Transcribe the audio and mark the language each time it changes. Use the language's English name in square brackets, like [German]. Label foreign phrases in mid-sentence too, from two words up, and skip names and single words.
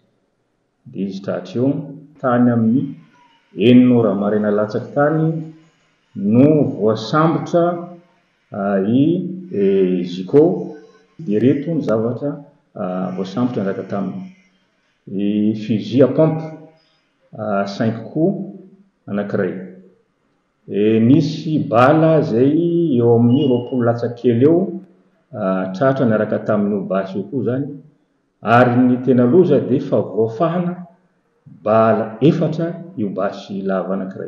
[Malagasy] Dia izy tahatr'eo tany amin'ny enora marina latsaky tany no voasambotra i Zico dia reto ny zavatra voasambotra niraka taminy. I [French] fusil à pompe [Malagasy] 5 coups anankiray. Nisy bala zay eo amin'ny 20 latsaky kely eo tratra niaraka tamin'io basy io koa zany ary ny tena loza dia fa voafahana bala 4 io basy lava anankiray.